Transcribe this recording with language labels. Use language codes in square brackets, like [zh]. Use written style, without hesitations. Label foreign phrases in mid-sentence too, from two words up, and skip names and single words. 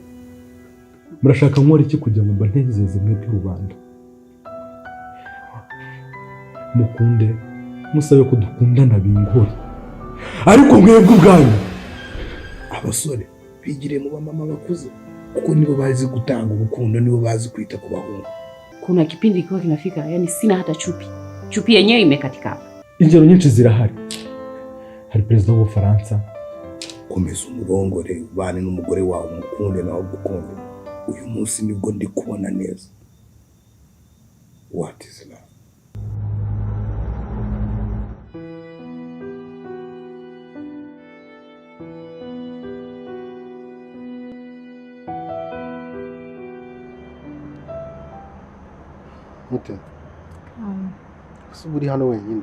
[rw] Murashaka nkora iki kugira ngo mbanezeze mwebwe rubanda? Mukunde, musabe ko dukundana bingore. Ariko mwebwe ubwanyu abasore bigire mu bamama bakuze, kuko nibo bazi gutanga urukundo, nibo bazi kwita ku bahungu. [sw] Kuna kipindi kiwa kinafika, yani sina hata chupi yenyewe imekatika hapa. [rw] Ingero nyinshi zirahari. Hari perezida w'Ubufaransa. Komeza umurongore, ubane n'umugore wawe, umukunde nawe gukunde. Uyu munsi nibwo ndi kubona neza. [en] What is love? [rw] Mute. Suburi hano wenyine.